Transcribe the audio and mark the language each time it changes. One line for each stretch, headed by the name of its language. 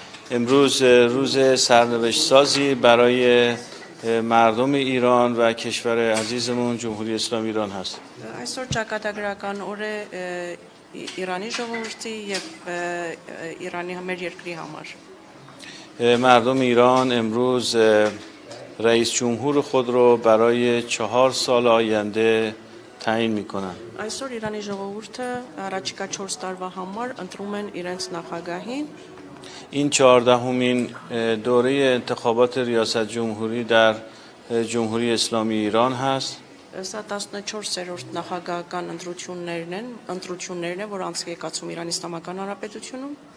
Persian: امروز روز سرنوشت سازی برای مردم ایران و کشور عزیزمون جمهوری اسلامی ایران هست.
Armenian: Այսօր ճակատագրական օր է Իրանի ժողովրդի եւ Իրանի մեր երկրի համար.
Persian: مردم ایران امروز رئیس جمهور خود رو برای 4 سال آینده تعیین میکنن.
Armenian: Այսօր Իրանի ժողովուրդը առաջիկա 4 տարվա համար ընտրում են իրենց նախագահին.
Persian: این 14مین دوره انتخابات ریاست جمهوری در جمهوری اسلامی ایران هست.
Armenian: Սա 14-րդ նախագահական ընտրություններն են, որ անցկի եկածում Իրանի Իսլամական Հանրապետությունում.